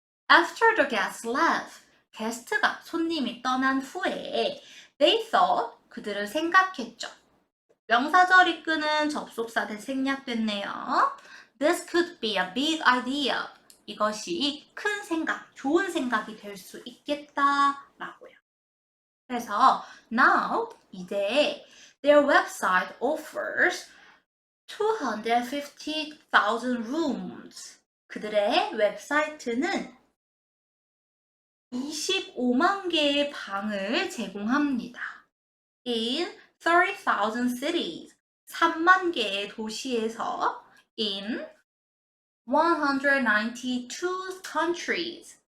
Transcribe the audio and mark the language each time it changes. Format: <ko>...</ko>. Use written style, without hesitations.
<en>After the guests left,</en> <ko>게스트가 손님이 떠난 후에</ko> <en>they thought</en> <ko>그들은 생각했죠. 명사절 이끄는 접속사 대 생략됐네요.</ko> <en>This could be a big idea.</en> <ko>이것이 큰 생각, 좋은 생각이 될 수 있겠다라고요. 그래서</ko> <en>now</en> <ko>이제</ko> <en>their website offers 250,000 rooms.</en> <ko>그들의 웹사이트는 25만 개의 방을 제공합니다.</ko> <en>In 30,000 cities.</en> <ko>3만 개의 도시에서</ko> <en>in 192 countries.</en>